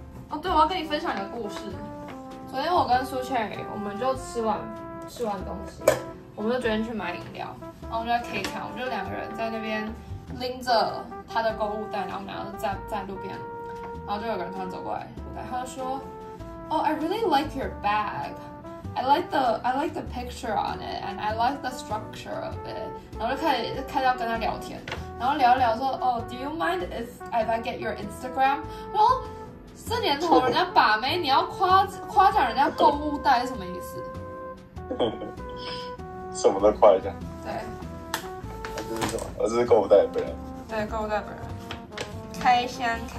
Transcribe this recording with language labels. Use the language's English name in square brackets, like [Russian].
[Chinese] 哦，对，我要跟你分享一个故事。昨天我跟苏倩，我们就吃完东西，我们就决定去买饮料，然后我们就在 K 场，我们就2个人在那边拎着他的购物袋，然后我们两个在路边，然后就有个人突然走过来，他就说 ， [English] Oh, I really like your bag. I like the picture on it, and I like the structure of it. [Chinese] 然后就开始要跟他聊天，然后聊一聊说， [English] Oh, do you mind if I get your Instagram? [Chinese] 然后这年头人家把妹，你要夸奖人家购物袋是什么意思？什么都夸一下。对。这是什么？这是购物袋本人。对，购物袋本人。开箱。